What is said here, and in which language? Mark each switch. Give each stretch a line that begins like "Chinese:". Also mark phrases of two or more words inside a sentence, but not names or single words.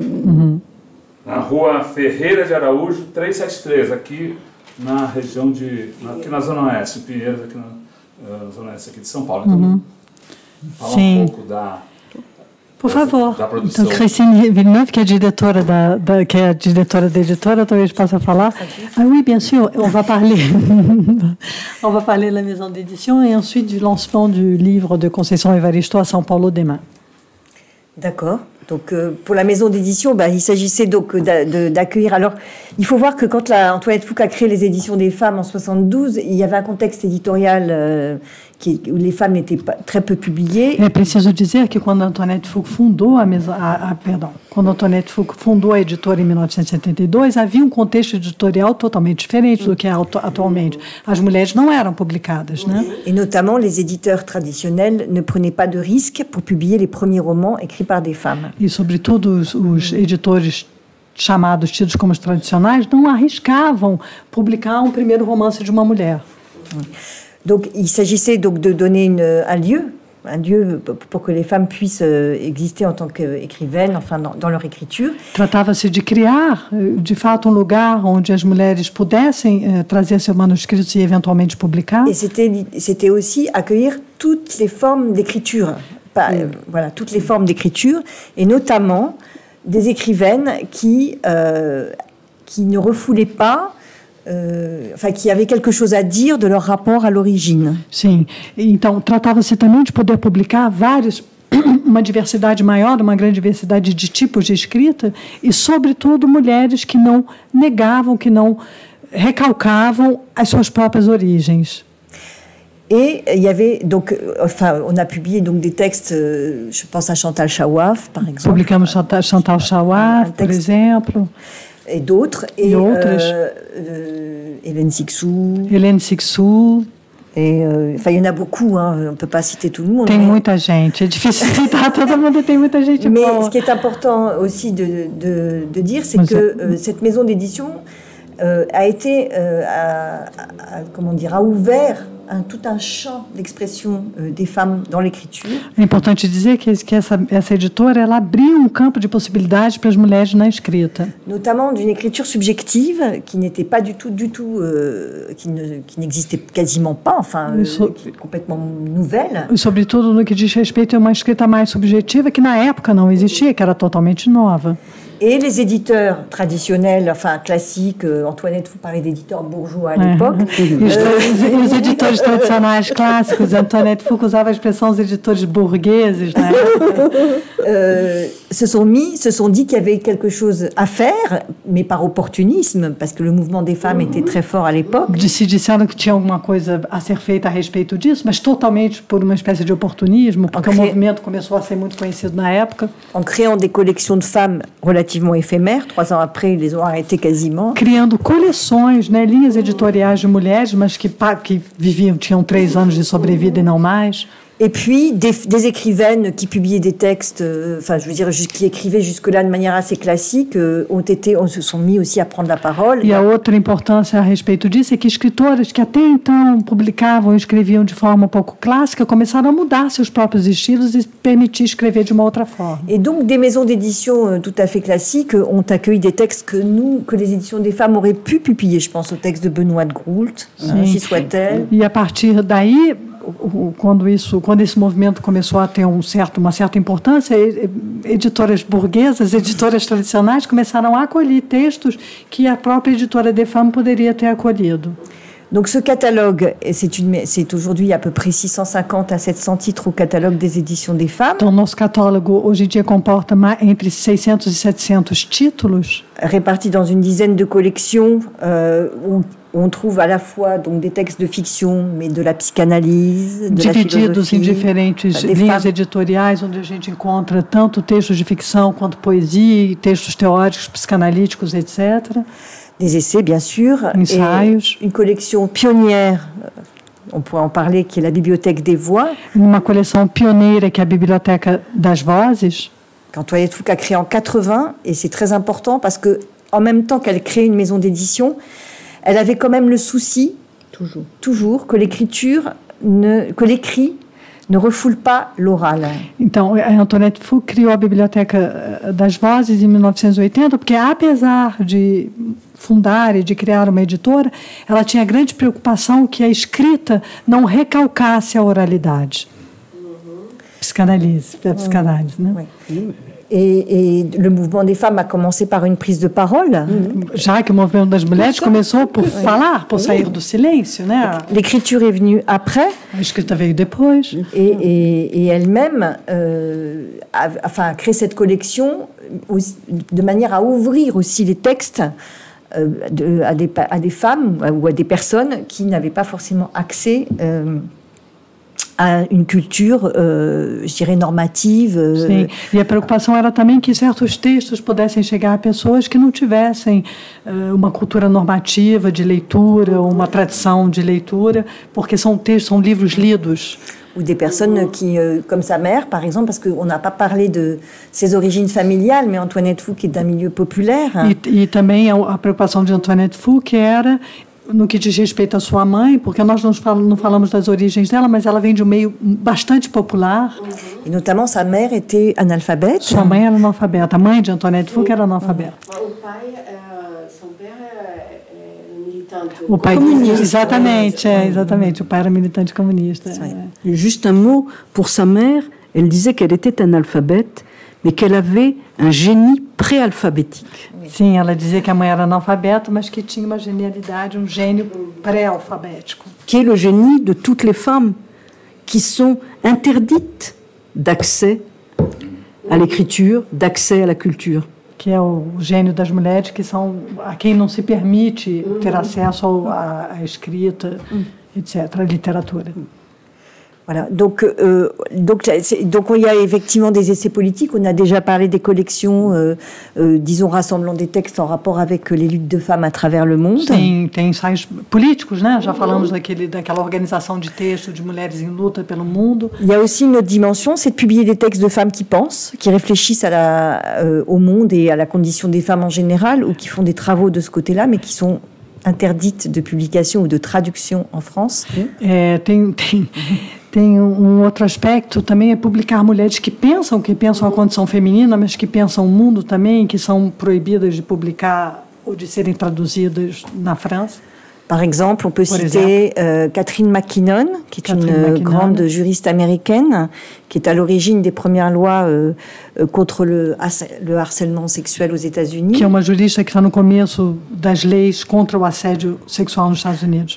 Portuguese: Na rua Ferreira de Araújo, 373, aqui na região aqui na Zona Oeste, em Pinheiros, aqui na Zona Oeste aqui de São Paulo. Então, fala um pouco Por favor. Da produção. Então, Christine Villeneuve, que é diretora da editora, talvez possa falar.
French: Ah oui, bien sûr, on va parler de la maison d'édition et ensuite du lancement du livre de Conceição Evaristo à São Paulo demain. D'accord. Donc, pour la maison d'édition, il s'agissait donc d'accueillir. Alors, il faut voir que quand Antoinette Fouque a créé les éditions des femmes en 72, il y avait un contexte éditorial où les femmes n'étaient pas très peu publiées.
Portuguese: É preciso dizer que quando Antoinette Fouque fundou quando Antoinette Fouque fundou a editora em 1972, havia um contexto editorial totalmente diferente do que é atualmente. As mulheres não eram publicadas, né?
French: Et notamment, les éditeurs traditionnels ne prenaient pas de risques pour publier les premiers romans écrits par des femmes.
Portuguese: E, sobretudo, os editores tidos como os tradicionais, não arriscavam publicar um primeiro romance de uma mulher.
French: Donc, il s'agissait donc de donner un lieu pour que les femmes puissent exister en tant qu'écrivaines, enfin, dans leur écriture.
Portuguese: Tratava-se de criar, de fato, lugar onde as mulheres pudessem trazer seus manuscritos e eventualmente publicar.
French: Et c'était aussi accueillir toutes les formes d'écriture. Voilà, toutes les formes d'écriture, et notamment des écrivaines qui ne refoulaient pas, qui avaient quelque chose à dire de leur rapport à l'origine.
Portuguese: Sim, então tratava-se também de poder publicar uma diversidade maior, uma grande diversidade de tipos de escrita, e, sobretudo, mulheres que não negavam, que não recalcavam as suas próprias origens.
French: Et il y avait donc, on a publié donc des textes, je pense à Chantal Chaouaf, par exemple.
Portuguese: Publicamos Chantal Chaouaf, por exemplo.
French: et d'autres. Et Hélène Sixou. Hélène Sixou. Et, il y en a beaucoup, hein, on ne peut pas citer tout le monde.
Portuguese: Tem muita gente, é difícil citar todo mundo, tem muita gente
French: mais
Portuguese: boa.
French: Ce qui est important aussi de dire, c'est que cette maison d'édition a été, a ouvert tout un champ d'expression des femmes dans l'écriture.
Portuguese: É importante dizer que essa editora ela abriu campo de possibilidades para as mulheres na escrita.
French: Notamment d'une écriture subjective qui n'était pas du tout, qui n'existait quasiment pas, qui est complètement nouvelle.
Portuguese: E sobretudo no que diz respeito a uma escrita mais subjetiva que na época não existia, que era totalmente nova.
French: Et les éditeurs traditionnels, classiques, Antoinette, vous parlez d'éditeurs bourgeois à l'époque.
Portuguese: Os editores tradicionais clássicos, Antoinette Fouque usava a expressão os editores burgueses, né?
French: se sont dit qu'il y avait quelque chose à faire, mais par opportunisme, parce que le mouvement des femmes était très fort à l'époque.
Portuguese: Se disseram que tinha alguma coisa a ser feita a respeito disso, mas totalmente por uma espécie de oportunismo, porque o movimento começou a ser muito conhecido na época.
French: En créant des collections de femmes relativement éphémères, 3 ans après, ils les ont arrêtées quasiment.
Portuguese: Criando coleções, né, linhas editoriais de mulheres, mas que tinham 3 anos de sobrevida e não mais.
French: Et puis des écrivaines qui publiaient des textes, qui écrivaient jusque-là de manière assez classique, se sont mis aussi à prendre la parole.
Portuguese: E a outra importância a respeito disso é que escritoras que até então publicavam e escreviam de forma um pouco clássica começaram a mudar seus próprios estilos e permitir escrever de uma outra forma.
French: Et donc des maisons d'édition tout à fait classiques ont accueilli des textes que les éditions des femmes auraient pu publier. Je pense au texte de Benoît de Groult, ainsi soit-elle.
Portuguese: E a partir daí, quando esse movimento começou a ter uma certa importância, editoras burguesas, editoras tradicionais começaram a acolher textos que a própria editora des Femmes poderia ter acolhido.
French: Donc ce catalogue, c'est aujourd'hui à peu près 650 à 700 titres au catalogue des éditions des femmes.
Portuguese: Então, nosso catálogo hoje em dia comporta entre 600 e 700 títulos.
French: Répartis dans une dizaine de collections où on trouve à la fois donc, des textes de fiction, mais de la psychanalyse, de
Portuguese: divididos
French: la philosophie,
Portuguese: em diferentes linhas editoriais, onde a gente encontra tanto textos de ficção quanto poesia, textos teóricos, psicanalíticos, etc.
French: Des essais, bien sûr.
Portuguese: Ensaios.
French: Et une collection pionnière, on pourrait en parler, qui est la Bibliothèque des Voix.
Portuguese: Uma coleção pioneira, que é a Biblioteca das Vozes.
French: Qu'Antoinette Fouque a créée en 80, et c'est très important parce que, en même temps qu'elle crée une maison d'édition, elle avait quand même le souci, toujours que l'écrit ne refoule pas l'oral.
Portuguese: Então, a Antoinette Fouque criou a Biblioteca das Vozes em 1980, porque apesar de fundar e de criar uma editora, ela tinha grande preocupação que a escrita não recalcasse a oralidade. Psicanálise, né?
French: Oui. Et le mouvement des femmes a commencé par une prise de parole.
Portuguese: Já que o movimento das mulheres começou por falar, por sair do silêncio, né?
French: L'écriture est venue après.
Portuguese: A escrita veio depois.
French: Et elle-même a créé cette collection de manière à ouvrir aussi les textes à des femmes ou à des personnes qui n'avaient pas forcément accès a une culture, je dirais, normative.
Portuguese: Sim, e a preocupação era também que certos textos pudessem chegar a pessoas que não tivessem uma cultura normativa de leitura, ou uma tradição de leitura, porque são livros lidos.
French: Ou des personnes qui, comme sa mère, par exemple, parce qu'on n'a pas parlé de ses origines familiales, mais Antoinette Fouque est d'un milieu populaire. E também a preocupação de Antoinette Fouque era no que diz respeito à sua mãe, porque nós não falamos das origens dela, mas ela vem de um meio bastante popular. E notamment, sa mère était analphabète.
Portuguese: Sua mãe era analfabeta. A mãe de Antoinette Fouque era analfabeta. O pai,
French: son père militante.
Portuguese: O pai comunista. Exatamente. O pai era militante comunista.
French: Juste un mot pour sa mère. Elle disait qu'elle était analphabète, mais qu'elle avait un génie pré-alphabétique.
Portuguese: Sim, ela dizia que a mãe era analfabeta, mas que tinha uma genialidade, um gênio pré-alfabético.
French: Qui est le génie de toutes les femmes qui sont interdites d'accès à l'écriture, d'accès à la culture.
Portuguese: Que é o gênio das mulheres que são a quem não se permite ter acesso à escrita,
French: etc., à littérature. Voilà, donc il y a effectivement des essais politiques. On a déjà parlé des collections, disons, rassemblant des textes en rapport avec les luttes de femmes à travers le monde.
Portuguese: Tem ensaios políticos, né? Já falamos daquela organização de texto de mulheres em luta pelo mundo.
French: Il y a aussi une autre dimension, c'est de publier des textes de femmes qui pensent, qui réfléchissent au monde et à la condition des femmes en général, ou qui font des travaux de ce côté-là, mais qui sont interdites de publication ou de traduction en France.
Portuguese: Tem outro aspecto também, é publicar mulheres que pensam a condição feminina, mas que pensam o mundo também, que são proibidas de publicar ou de serem traduzidas na França.
French: Par exemple, on peut citer Catherine McKinnon, qui est une grande juriste américaine, qui est à l'origine des premières lois contre le harcèlement sexuel aux États-Unis.
Portuguese: Que é uma jurista que está no começo das leis contra o assédio sexual nos Estados Unidos.